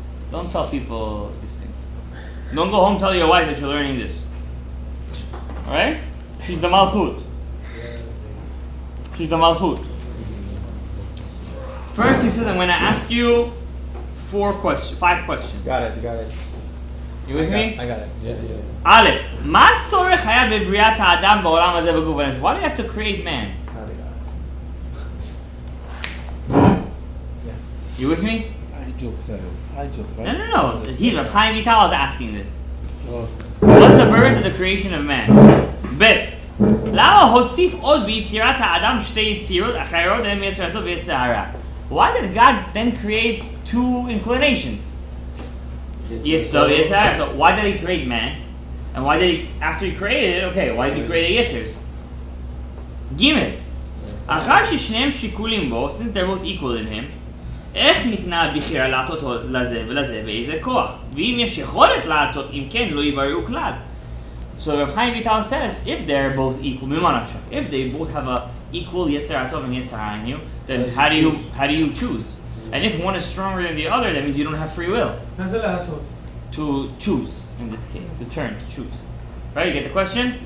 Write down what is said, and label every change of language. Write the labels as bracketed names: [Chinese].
[English] Don't tell people these things. Don't go home and tell your wife that you're learning this. Alright? She's the Malchut. She's the Malchut. First he says, I'm going to ask you 5 questions. Got it. You with me? I got it. Yeah. [Hebrew] Aleph, מה הצורך היה בבריאת האדם בעולם הזה בגוף הנפש? [English] Why do you have to create man? You with me? I just said it. No. Rav Chaim Vital is asking this. What's the purpose of the creation of man? Bet. [Hebrew] למה הוסיף עוד ביצירת האדם 2 יצירות אחרות הן יצירתו ויצר הרע? [English] Why did God then create 2 inclinations? Yitzhak, Yitzhak. So why did he create man? And why did he, after he created it, why did he create Yitzhars? Gimel. [Hebrew] אחר ששניהם שיקולים בו, [English] since they're both equal in him, [Hebrew] איך ניתנה הבחירה לעטות לזה ולזה באיזה כוח? ואם יש יכולת לעטות, אם כן, לא יבררו כלל. [English] So Rav Chaim Vital says, if they're both equal, if they both have a equal Yetzer HaTov and Yetzer HaRa in you, then how do you choose? And if one is stronger than the other, that means you don't have free will. To choose, in this case, to choose. Right, you get the question?